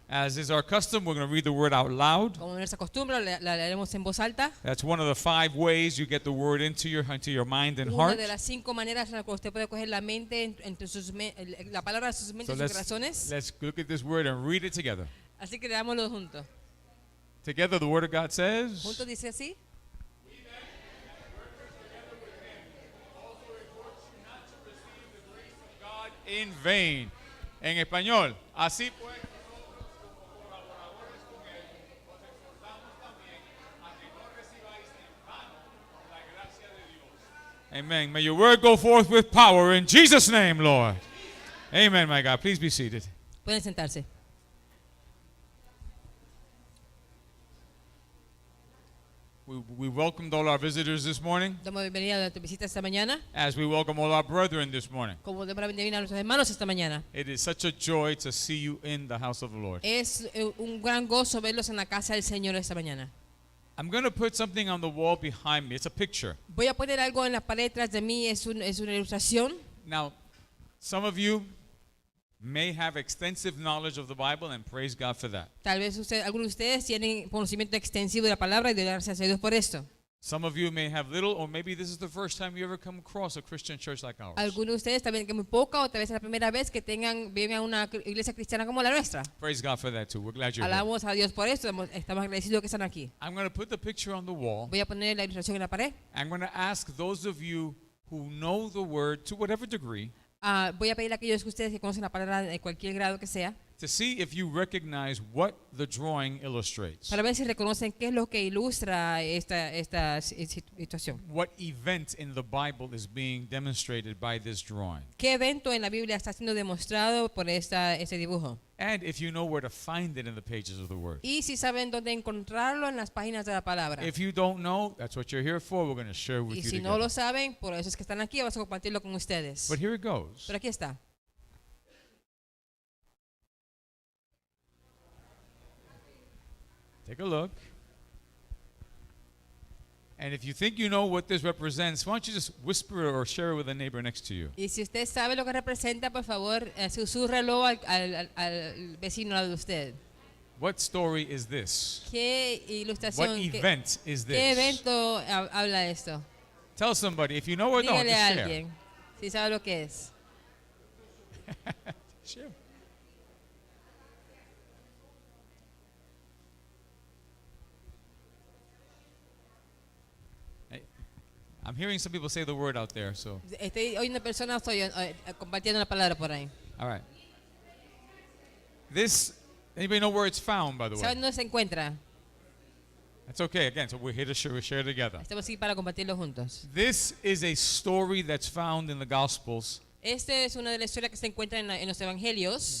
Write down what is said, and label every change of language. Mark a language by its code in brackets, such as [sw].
[en] As is our custom, we're going to read the word out loud. [es] Como nuestra costumbre, la leeremos en voz alta. [en] That's one of the 5 ways you get the word into your mind and [es] Una [en] heart. [es] de las 5 maneras en las que usted puede coger la mente la palabra de sus mentes y sus corazones. [en] Let's look at this word and read it together. [es] Así que leámoslo juntos. [en] Together, the word of God says, [es] Juntos dice así. [en] in vain. [es] En español, así pues, nosotros como colaboradores con él, os exhortamos también a que no recibáis en vano la gracia de Dios. [en] Amen. May your word go forth with power in Jesus' name, Lord. Amen, my God. Please be seated. [es] Pueden sentarse. [en] We welcomed all our visitors this morning, [es] Damos bienvenida a tu visita esta mañana. [en] as we welcome all our brethren this morning. [es] Como damos la bienvenida a nuestros hermanos esta mañana. [en] It is such a joy to see you in the house of the Lord. [es] Es un gran gozo verlos en la casa del Señor esta mañana. [en] I'm going to put something on the wall behind me. It's a picture. [es] Voy a poner algo en la pared tras de mí, es una ilustración. [en] Now, some of you may have extensive knowledge of the Bible, and praise God for that. [es] Tal vez algunos de ustedes tienen conocimiento extensivo de la palabra y de gracias a Dios por esto. [en] Some of you may have little, or maybe this is the first time you ever come across a Christian church like ours. [es] Algunos de ustedes también que muy poca o tal vez es la primera vez que viven a una iglesia cristiana como la nuestra. [en] Praise God for that too. We're glad you're here. [es] Alabamos a Dios por esto, estamos agradecidos que están aquí. [en] I'm going to put the picture on the wall. [es] Voy a poner la ilustración en la pared. [en] I'm going to ask those of you who know the word to whatever degree [es] Voy a pedir a aquellos de ustedes que conocen la palabra de cualquier grado que sea, [en] to see if you recognize what the drawing illustrates. [es] para ver si reconocen qué es lo que ilustra esta situación. [en] What event in the Bible is being demonstrated by this drawing? [es] ¿Qué evento en la Biblia está siendo demostrado por este dibujo? [en] And if you know where to find it in the pages of the word. [es] Y si saben dónde encontrarlo en las páginas de la palabra. [en] If you don't know, that's what you're here for. We're going to share with [es] Y [en] you [es] si no [en] together. [es] lo saben, por eso es que están aquí, vamos a compartirlo con ustedes. [en] But here it goes. [es] Pero aquí está. [en] Take a look. And if you think you know what this represents, why don't you just whisper it or share it with a neighbor next to you? [es] Y si usted sabe lo que representa, por favor, susúrrelo al vecino al lado de usted. [en] What story is this? [es] ¿Qué [en] What [es] ilustración, [en] event is [es] qué [en] this? [es] evento habla de esto? [en] Tell somebody. If you know or don't, [es] Dígale [en] just [es] a [en] share. [es] alguien si sabe lo que es. [en] Share. Hey, I'm hearing some people say the word out there, so [es] Estoy oyendo personas compartiendo la palabra por ahí. [en] all right. This, anybody know where it's found, by the way? [es] ¿Saben dónde se encuentra? [en] That's okay. Again, so we're here to share together. [es] Estamos aquí para compartirlo juntos. [en] This is a story that's found in the Gospels. [es] Esta es una de las historias que se encuentra en los evangelios.